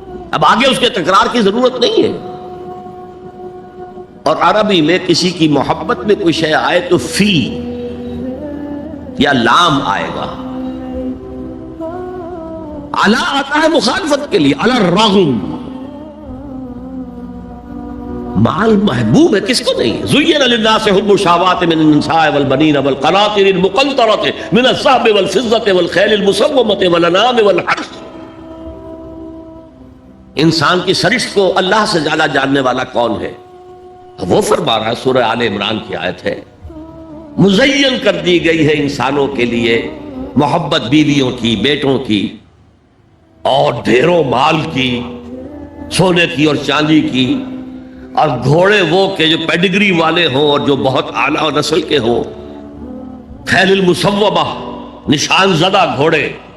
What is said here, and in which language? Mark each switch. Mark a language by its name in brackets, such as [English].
[Urdu] اب آگے اس کے تکرار کی ضرورت نہیں ہے. اور عربی میں کسی کی محبت میں کوئی شے آئے تو فی یا لام آئے گا. علی آتا ہے مخالفت کے لیے، علی الرغم. مال محبوب ہے، کس کو نہیں؟ [Arabic] زین للناس حب الشہوات من النساء والبنین والقناطر المقنطرة من الذهب والفضة والخیل المسومة والانعام والحرث. [Urdu] انسان کی سرشت کو اللہ سے زیادہ جاننے والا کون ہے؟ وہ فرما رہا ہے، سورہ آل عمران کی آیت ہے، مزین کر دی گئی ہے انسانوں کے لیے محبت بیویوں کی، بیٹوں کی، اور ڈھیروں مال کی، سونے کی اور چاندی کی، اور گھوڑے وہ کہ جو پیڈگری والے ہوں اور جو بہت اعلیٰ نسل کے ہوں، خیل المسومہ، نشان زدہ گھوڑے،